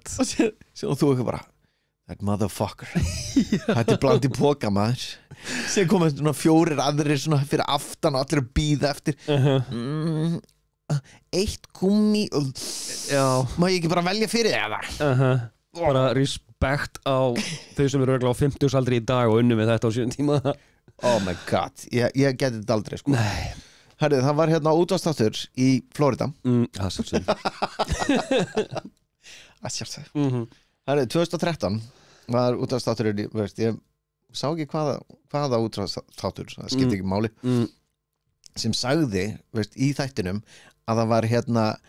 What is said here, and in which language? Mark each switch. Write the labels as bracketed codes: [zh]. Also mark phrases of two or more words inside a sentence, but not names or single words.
[is] Og síðan þú ekki bara, [en] that motherfucker [is] þetta er bland í póka maður sem komið svona 4 aðrir svona fyrir aftan og allir að bíða eftir eitt gummi má ég ekki bara velja fyrir það bara respekt á þau sem eru örugglega á 50-aldri í dag og unnum við þetta á 7 tíma [en] oh my god, [is] ég geti þetta aldrei sko. Nei. Herri, það var hérna útvarpsþáttur í Florida að sjálfsögðu Herri, 2013 var útvarpsþátturinn, ég sá ekki hvaða útvarpsþáttur, það skipti ekki máli sem sagði, í þættinum að það var hérna